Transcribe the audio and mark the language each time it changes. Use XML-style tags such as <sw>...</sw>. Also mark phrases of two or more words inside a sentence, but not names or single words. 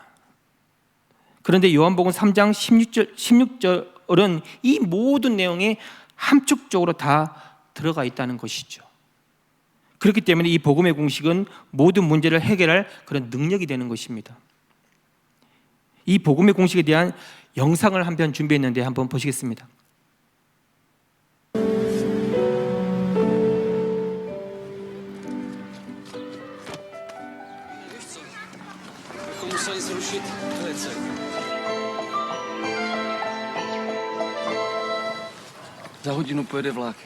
<ko>그런데 요한복음 3장 16절은 이 모든 내용이 함축적으로 다 들어가 있다는 것이죠. 그렇기 때문에 이 복음의 공식은 모든 문제를 해결할 그런 능력이 되는 것입니다. 이 복음의 공식에 대한 영상을 한 편 준비했는데 한번 보시겠습니다.</ko> <cs>Museli zrušit velice. Za hodinu pojede vlak, jo.</cs>